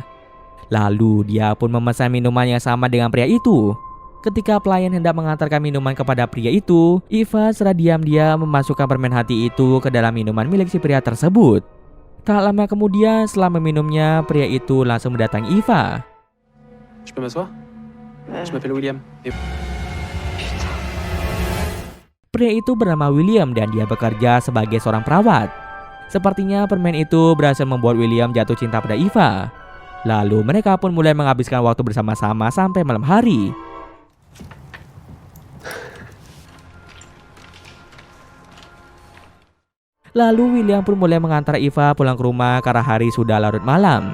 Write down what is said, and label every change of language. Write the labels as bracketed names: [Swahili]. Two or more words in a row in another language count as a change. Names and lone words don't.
[Indonesian] Lalu dia pun memesan minuman yang sama dengan pria itu. Ketika pelayan hendak mengantarkan minuman kepada pria itu, Eva secara diam-diam memasukkan permen hati itu ke dalam minuman milik si pria tersebut. Tak lama kemudian setelah meminumnya, pria itu langsung mendatangi Eva. [French] Je peux m'asseoir? Je m'appelle William. [Indonesian] Pria itu bernama William dan dia bekerja sebagai seorang perawat. Sepertinya permen itu berhasil membuat William jatuh cinta pada Eva. Lalu mereka pun mulai menghabiskan waktu bersama-sama sampai malam hari. Lalu William pun mulai mengantar Eva pulang ke rumah karena hari sudah larut malam.